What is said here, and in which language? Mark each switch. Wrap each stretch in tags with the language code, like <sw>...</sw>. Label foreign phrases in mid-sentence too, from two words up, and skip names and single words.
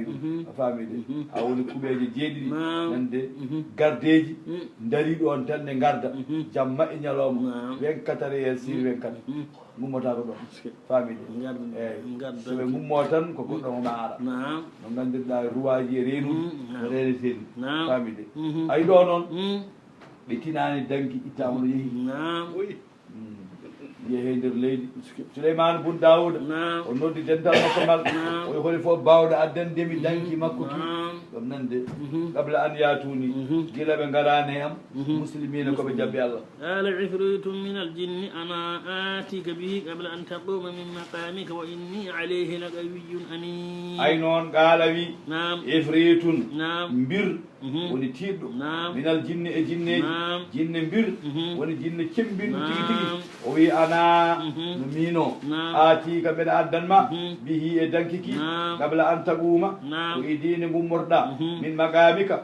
<ff>ɗum a famide ha woni kuɓeje jeeɗiɗi nande gardeji daari ɗon tan ne garda jamma e ñalawma</ff> <fr>24 heures sur 24</fr> <ff>gummota ko ɗon famide eyyi soɓe gummo tan ko goɗɗo ma ara no gandirɗa ruwaji e renuji no reneteɗi famide ay ɗo noon ɓe tinani danki ittama no yeehi yeehe nder leydi Souleymane bun Daoud o noddi dental makko ngal o holi fof bawɗo addandemi danki makko ki ɗum nande</ff> <ar>قبل أن يأتوني</ar> <ff>gila ɓe garani am muslimina koɓe jabbi allah</ff> <ar>قال عفريت من الجن أنا آتيك به قبل أن تقوم من مقامك وإني عليه لقوي أمين</ar> <ff>ay noon gaala wi ifritun mbir woni tiɗɗo</ff> <ar>من الجن</ar> <ff>e jinneji jinne mbir woni jinne cembinɗo tigi tigi o wi ana no mino aatika mbeɗa addanma bihi e dankiki</ff> <ar>قبل أن تقوم</ar> <ff>ko e dine gummorɗa jooɗiɗa</ff> <ar>من مقامك</ar>